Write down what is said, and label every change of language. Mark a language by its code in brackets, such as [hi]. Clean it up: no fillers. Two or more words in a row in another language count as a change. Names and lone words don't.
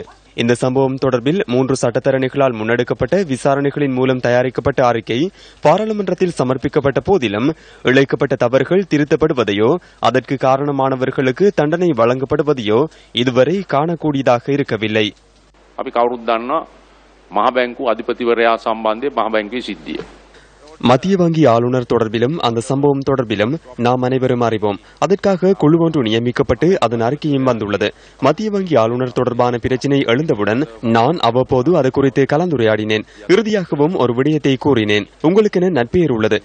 [ta] இந்த சம்பவம் தொடர்பில் 3 சட்டத்தரணிகளால் முன்னெடுக்கப்பட்ட விசாரணைகளின் மூலம் தயாரிக்கப்பட்ட அறிக்கை பாராளுமன்றத்தில் சமர்ப்பிக்கப்பட்ட போதிலும் இழைக்கப்பட்ட தவறுகள் திருத்தப்படுவதையோ அதற்கு காரணமானவர்களுக்கு தண்டனை வழங்கப்படுவதையோ இதுவரை காணக்கூடியதாக இருக்கவில்லை. [si] මහ බැංකු අධිපතිවරයා සම්බන්ධයෙන් මහ බැංකුවේ සිද්ධිය. [ta] மத்திய வங்கி ஆளுநர் தொடர்பிலும் அந்த சம்பவம் தொடர்பிலும் நாம் அனைவரும் அறிவோம். அதற்காக குழு ஒன்று நியமிக்கப்பட்டு அதன் அறிக்கையும் வந்துள்ளது. மத்திய வங்கி ஆளுநர் தொடர்பான பிரச்சினை எழுந்தவுடன் நான் அவ்வப்போது அது குறித்து கலந்துரையாடினேன். இறுதியாகவும் ஒரு விடயத்தை கூறினேன். உங்களுக்கென நற்பெயர் உள்ளது.